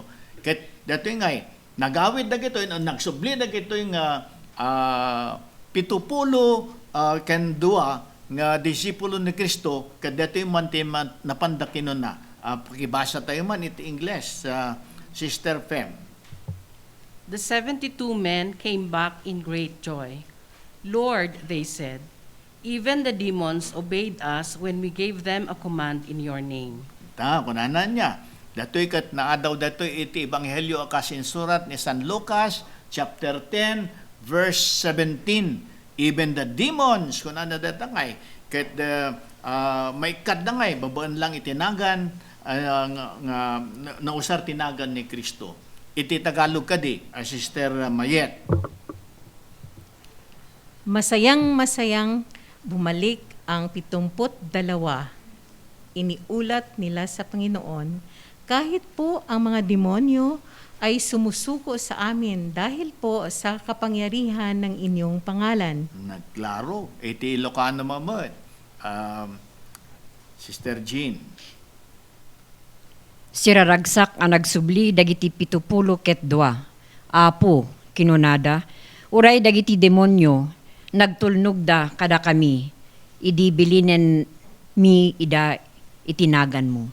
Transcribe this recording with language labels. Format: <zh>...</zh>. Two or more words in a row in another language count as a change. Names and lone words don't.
<ilo>Ket dito ngay, nagawid dagito, nagsubli dagito nga 70 ken dua nga disipulo ni Kristo kadto man ti napandakinon na. Pakibasa tayo man iti English sa Sister Fem.</ilo> <en>The 72 men came back in great joy. Lord, they said, even the demons obeyed us when we gave them a command in your name.</en> <ilo>Kunanan niya. Dato'y kat naadaw dato'y iti Ebanghelyo akasin surat ni San Lucas,</ilo> <en>chapter 10, verse 17. Even the demons,</en> <ilo>kunanan datangay, kat may kadangay, babaan lang itinagan, nausar tinagan ni Kristo. Iti Tagalog kadi, Sister Mayet.</ilo> <tl>Masayang bumalik ang 72. Iniulat nila sa Panginoon, kahit po ang mga demonyo ay sumusuko sa amin dahil po sa kapangyarihan ng inyong pangalan.</tl> <ilo>Nagklaro. Iti Ilocano mamad. Sister Jean. Siraragsak ang nagsubli dagiti 72. Apo, kinunada, uray dagiti demonyo, nagtulnog da kada kami, idi bilinen mi ida itinagan mo.</ilo>